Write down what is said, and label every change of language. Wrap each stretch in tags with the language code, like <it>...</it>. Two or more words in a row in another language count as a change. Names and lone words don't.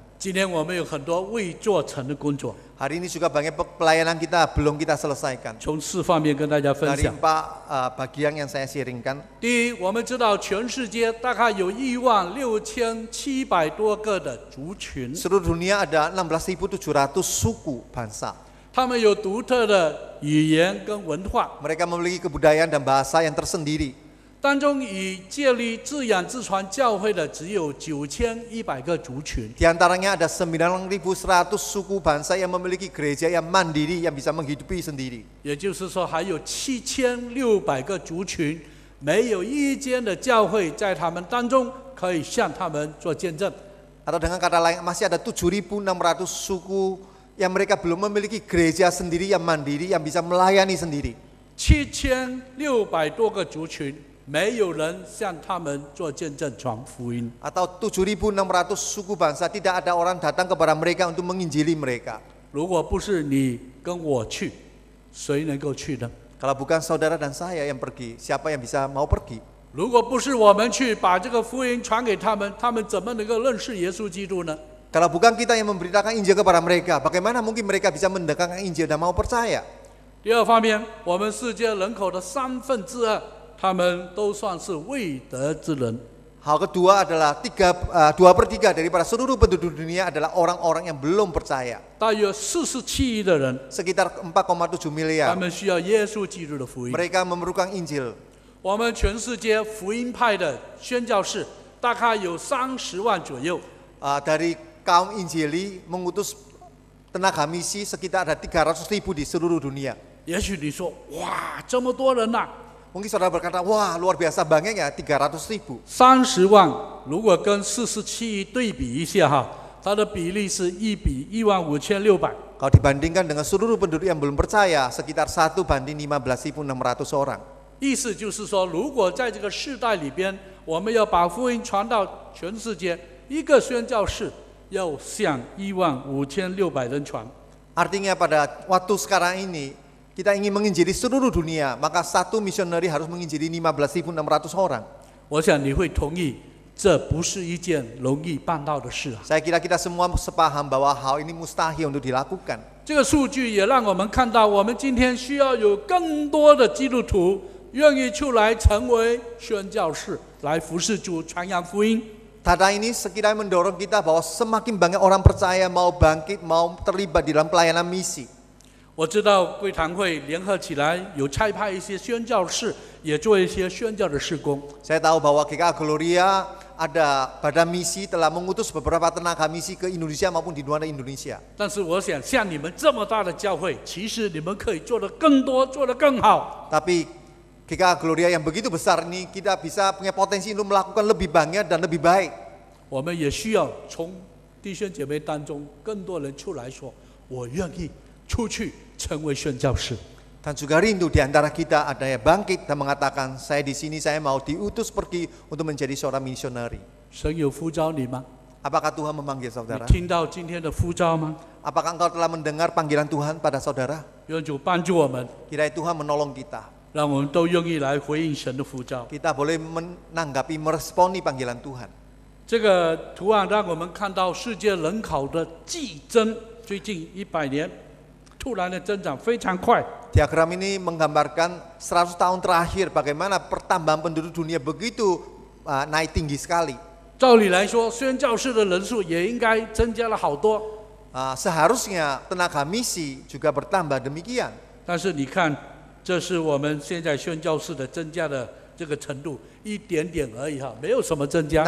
<zh>今天我们有很多未做成的工作，</zh> <id>Hari ini juga banyak pelayanan kita belum kita selesaikan.</id> <zh>从4方面跟大家分</zh> <id>Dari</id> <zh>享。</zh> <id>4 bagian yang saya sharingkan.</id> <zh>第一，我们知道全世界大概有16700多个的族群，</zh> <id>Seluruh dunia ada 16.700 suku bangsa.</id> <zh>他们有独特的语言跟文化，</zh> <id>Mereka memiliki kebudayaan dan bahasa yang tersendiri.</id> <zh>当中以建立自养自传教会的只有9100个族群。</zh> <id>Di antaranya ada 9.100 suku bangsa yang memiliki gereja yang mandiri yang bisa menghidupi sendiri.</id> <zh>也就是说，还有7600个族群，没有一间的教会在他们当中可以向他们做见证。</zh> <id>Atau dengan kata lain, masih ada 7.600 suku yang mereka belum memiliki gereja sendiri yang mandiri yang bisa melayani sendiri.</id> <zh>7600 多个族群，没有人向他们做见证传福音。</zh> <id>Atau 7.600 suku bangsa tidak ada orang datang kepada mereka untuk menginjili mereka.</id> <zh>如果不是你跟我去，谁能够去呢？</zh> <id>Kalau bukan saudara dan saya yang pergi, siapa yang bisa mau pergi?</id> <zh>如果不是我们去把这个福音传给他们，他们怎么能够认识耶稣基督呢？</zh> <id>Kalau bukan kita yang memberitakan Injil kepada mereka, bagaimana mungkin mereka bisa mendengarkan Injil dan mau percaya?</id> <zh>第二方面，我们世界人口的2/3，他们都算是未得之人。</zh> <id>Hal kedua adalah 2/3 daripada seluruh penduduk dunia adalah orang-orang yang belum percaya.</id> <zh>大约47亿的人，</zh> <id>Sekitar 4,7</id> <zh>他</zh> <id>miliar.</id> <zh>们需要耶稣基督的福音。</zh> <id>Mereka memerlukan Injil.</id> <zh>我们全世界福音派的宣教士大概有30万左右。</zh> <id>Dari kaum Injili mengutus tenaga misi sekitar ada 300.000 di seluruh dunia.</id> <zh>也许你说，哇，这么多人呐、</zh> <id>Mungkin saudara berkata, wah luar biasa banyaknya 300.000.</id> <zh>30 万如果跟47亿对比一下哈，它的比例是1比15600。</zh> <id>Kalau dibandingkan dengan seluruh penduduk yang belum percaya, sekitar 1 banding 15.600 orang.</id> <zh>意思就是说，如果在这个世代里边，我们要把福音传到全世界，一个宣教士要向15600人传。</zh> <id>Artinya pada waktu sekarang ini, kita ingin menginjili seluruh dunia, maka satu misioneri harus menginjili 15.600 orang.</id> <zh>我想你会同意，这不是一件容易办到的事啊。</zh> <id>Saya kira kita semua sepaham bahwa hal ini mustahil untuk dilakukan.</id> <zh>这个数据也让我们看到，我们今天需要有更多的基督徒愿意出来成为宣教士，来服侍主、传扬福音。</zh> <id>Tanda ini sekiranya mendorong kita bahwa semakin banyak orang percaya mau bangkit, mau terlibat di dalam pelayanan misi.</id> <zh>我知道贵堂会联合起来有差派一些宣教士，也做一些宣教的事工。</zh> <id>Saya tahu bahwa GKA Gloria ada badan misi telah mengutus beberapa tenaga misi ke Indonesia maupun di luar Indonesia.</id> <zh>但是我想，像你们这么大的教会，其实你们可以做得更多，做得更好。</zh> <id>Tapi GKA Gloria yang begitu besar ini kita bisa punya potensi untuk melakukan lebih banyak dan lebih baik.</id> <zh>我们也需要从弟兄姐妹当中更多人出来说，我愿意出去成为宣教士。</zh> <id>Dan juga rindu di antara kita ada yang bangkit dan mengatakan, saya di sini saya mau diutus pergi untuk menjadi seorang misioneri.</id> <zh>神有呼召你吗？</zh> <id>Apakah Tuhan memanggil</id> <zh>你</zh> <id>saudara?</id> <zh>听到今天的呼召吗？</zh> <id>Apakah engkau telah mendengar panggilan Tuhan pada saudara?</id> <zh>愿主帮助我们，</zh> <id>Kiranya Tuhan menolong kita.</id> <zh>让我们都愿意来回应神的呼召。</zh> <id>Kita boleh menanggapi, meresponi panggilan Tuhan.</id> <zh>这个图案让我们看到世界人口的激增，最近100年突然的增长非常快。</zh> <id>Diagram ini menggambarkan 100 tahun terakhir bagaimana pertambahan penduduk dunia begitu naik tinggi sekali.</id> <zh>照理来说，宣教士的人数也应该增加了好多。</zh> <id>Seharusnya tenaga misi juga bertambah demikian.</id> <zh>但是你看，这是我们现在宣教士的增加的这个程度，一点点而已哈，没有什么增加。</zh>